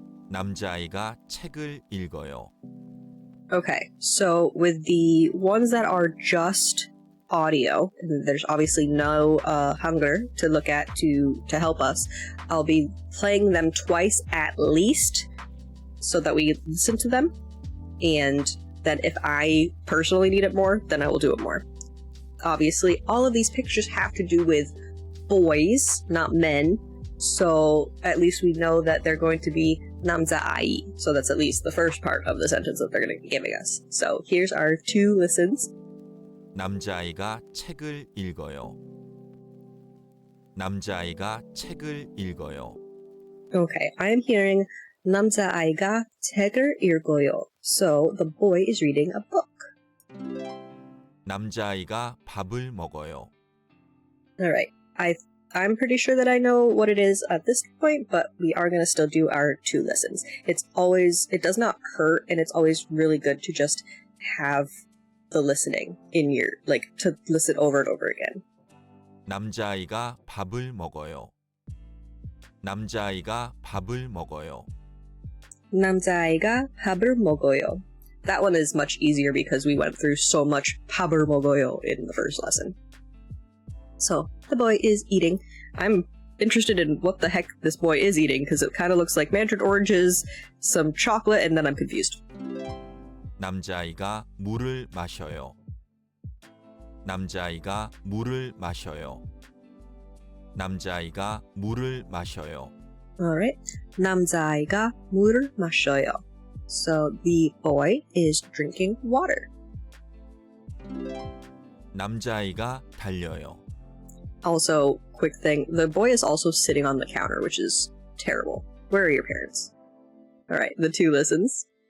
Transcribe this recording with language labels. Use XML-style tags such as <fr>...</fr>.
<ko>남자아이가 책을 읽어요.</ko> <en>Okay, so with the ones that are just audio, and there's obviously no hunger to look at to help us, I'll be playing them twice at least so that we listen to them, and then if I personally need it more, then I will do it more. Obviously, all of these pictures have to do with boys, not men, so at least we know that they're going to be 남자아이, so that's at least the first part of the sentence that they're going to be giving us. So here's our two listens.</en> <ko>남자아이가 책을 읽어요. 남자아이가 책을 읽어요.</ko> <en>Okay, I'm hearing</en> <ko>남자아이가 책을 읽어요.</ko> <en>So the boy is reading a book.</en> <ko>남자아이가 밥을 먹어요.</ko> <en>Alright, I'm pretty sure that I know what it is at this point, but we are going to still do our two listens. It does not hurt, and it's always really good to just have the listening in your, to listen over and over again.</en> <ko>남자아이가 밥을 먹어요. 남자아이가 밥을 먹어요. 남자아이가 밥을 먹어요.</ko> <en>That one is much easier because we went through so much</en> <ko>밥을 먹어요</ko> <en>in the first lesson. So, the boy is eating. I'm interested in what the heck this boy is eating because it kind of looks like mandarin oranges, some chocolate, and then I'm confused.</en> <ko>남자아이가 물을 마셔요. 남자아이가 물을 마셔요. 남자아이가 물을 마셔요.</ko> <en>Alright.</en> <ko>남자아이가 물을 마셔요.</ko> <en>So the boy is drinking water.</en> <ko>남자아이가 달려요.</ko> <en>Also, quick thing, the boy is also sitting on the counter, which is terrible. Where are your parents? Alright, the two listens.</en>